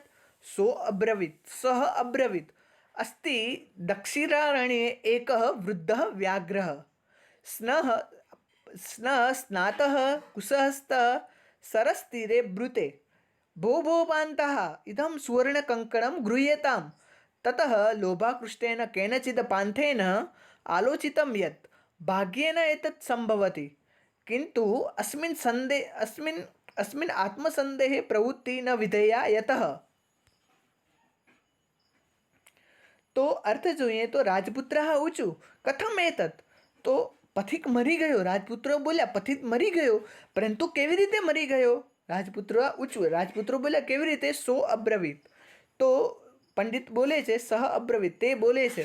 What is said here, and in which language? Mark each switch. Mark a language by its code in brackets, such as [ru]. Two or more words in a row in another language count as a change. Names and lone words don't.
[sa] સહ અબ્રવીત અસ્તિ દક્ષિણારણ્યે એકઃ વૃદ્ધઃ વ્યાઘ્રઃ સ્નાતઃ કુશહસ્તઃ સરસતીરે બ્રૂતે ભો પાन्तः ઇદં સુવર્ણકંકણં ગૃહ્યતામ તતઃ લોભાકૃષ્ટેન કેનચિદ પાંથેન આલોચિतं યत् ભાગ્યેન એતत् સંભવતિ કિંતુ अस्मिन् आत्मसंदेहे प्रवृत्ति न विधेया यतः. [gu] તો અર્થ જોઈએ તો રાજપુત્ર ઊંચું [sa] કથમ એતત [gu] તો પથિક મરી ગયો. રાજપુત્રો બોલ્યા પથિક મરી ગયો, પરંતુ કેવી રીતે મરી ગયો? રાજપુત્રો બોલ્યા કેવી રીતે? [sa] સો અબ્રવીત [gu] તો પંડિત બોલે છે [sa] સહ અબ્રવીત [gu] તે બોલે છે.